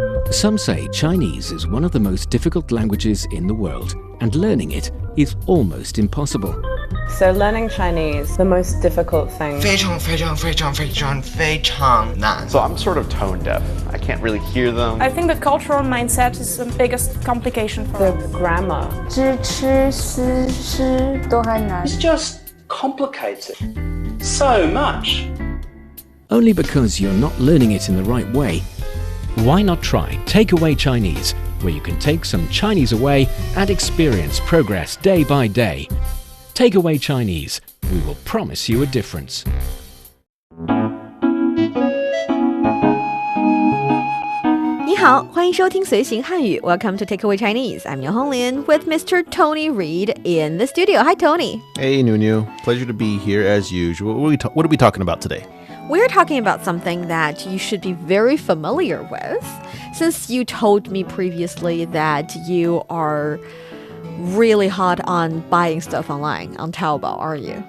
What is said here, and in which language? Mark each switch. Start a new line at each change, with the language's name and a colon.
English: Some say Chinese is one of the most difficult languages in the world, and learning it is almost impossible. So learning Chinese, the most difficult thing.
Chinese: 非常非常非常非常非常难
English: So I'm sort of tone deaf. I can't really hear them. I think the cultural mindset is the biggest complication for The us. grammar.
Chinese: 知吃思诗都还难
English: It's just complicated so much. Only because you're not learning it in the right way. Why not try Takeaway Chinese, where you can take some Chinese away and experience progress day by day. Takeaway Chinese, we will promise you a difference.
Chinese: 你好，欢迎收听随行汉语 Welcome to Takeaway Chinese.
English: I'm Niuniu Honglin with Mr. Tony Reed in the studio. Hi, Tony. Hey, Niuniu. Pleasure to be here as usual. What are we talking about today? We're talking about something that you should be very familiar with, since you told me previously that you are really hot on buying stuff online on Taobao, are you?